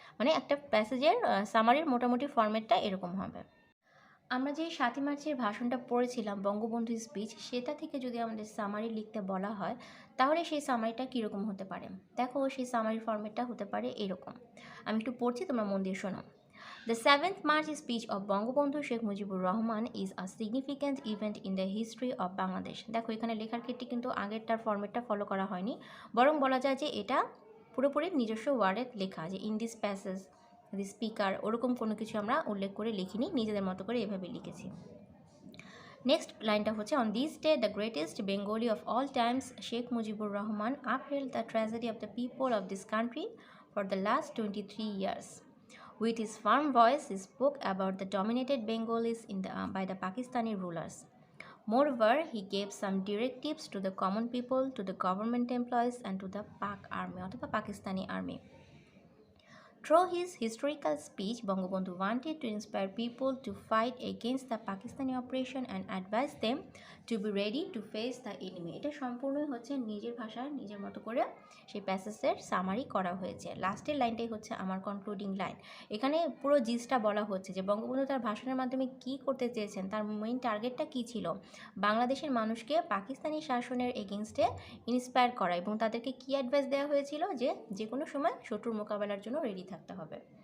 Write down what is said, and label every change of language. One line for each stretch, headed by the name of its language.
Bangla: মানে একটা প্যাসেজের সামারির মোটামুটি ফরম্যাটটা এরকম হবে। আমরা যে 7ই মার্চের ভাষণটা পড়েছিলাম, বঙ্গবন্ধু স্পিচ, সেটা থেকে যদি আমাদের সামারি লিখতে বলা হয় তাহলে সেই সামারিটা কীরকম হতে পারে? দেখো, সেই সামারি ফরম্যাটটা হতে পারে এরকম। আমি একটু পড়ছি, তোমরা মন দিয়ে শোনো।
English: The 7th March speech of Bangabandhu Sheikh Mujibur Rahman is a significant event in the history of Bangladesh.
Bangla: দেখো, এখানে লেখার ক্ষেত্রে কিন্তু আগেরটার ফরম্যাটটা ফলো করা হয়নি, বরং বলা যায় যে এটা পুরোপুরি নিজস্ব ওয়ার্ডে লেখা, যে
English: in this passage the speaker,
Bangla: ওরকম কোনো কিছু আমরা উল্লেখ করে লিখিনি, নিজেদের মতো করে এভাবে লিখেছি। নেক্সট লাইনটা হচ্ছে,
English: On this day the greatest Bengali of all times Sheikh Mujibur Rahman upheld the tragedy of the people of this country for the last 23 years. With his firm voice, he spoke about the dominated Bengalis by the Pakistani rulers. Moreover, he gave some directives to the common people, to the government employees, and to the Pak army, or the Pakistani army. Through his historical speech, Bangabandhu wanted to inspire people to fight against the Pakistani oppression and advise them to be ready to face the enemy.
Bangla: এটা সম্পূর্ণই হচ্ছে নিজের ভাষায় নিজের মতো করে সেই প্যাসেজের summary করা হয়েছে। লাস্টের লাইনটাই হচ্ছে আমার কনক্লুডিং লাইন। এখানে পুরো জিসটা বলা হচ্ছে যে বঙ্গবন্ধু তার ভাষণের মাধ্যমে কি করতে চেয়েছেন, তার মেইন টার্গেটটা কী ছিল, বাংলাদেশের মানুষকে পাকিস্তানি শাসনের এগেনস্টে ইন্সপায়ার করা, এবং তাদেরকে কী অ্যাডভাইস দেওয়া হয়েছিল যে যে কোনো সময় শত্রুর মোকাবেলার জন্য রেডি থাকতে হবে।